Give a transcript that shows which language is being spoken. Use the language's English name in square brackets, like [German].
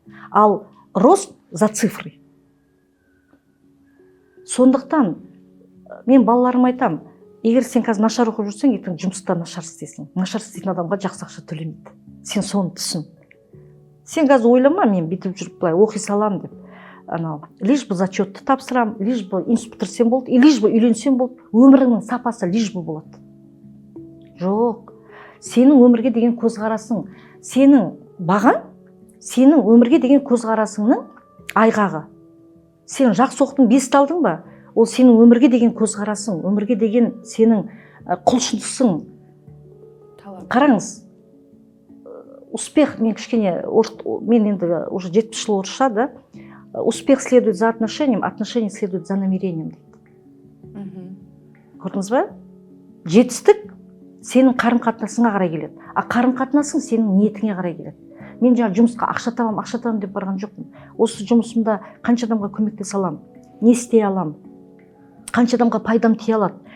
[Kazakh] Ал [Russian] рост за цифры. [Kazakh] Сондықтан мен балаларыма айтам, егер сен қазір нашар оқып жүрсең, ертең жұмыста нашар істейсің. Нашар істейтін адамға жақсы ақша төлемейді. Сен соны түсін. Сен қазір ойлама, мен бүйтіп жүріп былай оқи салам деп. [Russian] Лишь бы [Kazakh] зачетты тапсырам, лишь бы институт бітірсем болды, лишь бы үйленсем болды. Өміріңнің сапасы лишь бы болады. Жоқ. Сенің өмірге деген көзқарасың, сенің бағаң, сенің өмірге деген көзқарасыңның айғағы. Сен жақсы оқытың, 5 алдың ба? Ол сенің өмірге деген көзқарасың, өмірге деген сенің құлшынысың. Қараңыз, успех, мен кішкене, мен енді уже 70 жыл орысша, да? [Russian] Успех следует за отношением, отношения следует за намерением. [Kazakh] Көрдіңіз ба? Жетістік сенің қарым-қатынасыңа қарай келеді. А қарым-қатынасың сенің ниетіңе қарай келеді. Мен жаңа жұмысқа ақша табам деп барған жоқпын. Осы жұмысымда қанша адамға көмектесе аламын, не істей аламын, қанша адамға пайдам тие алады.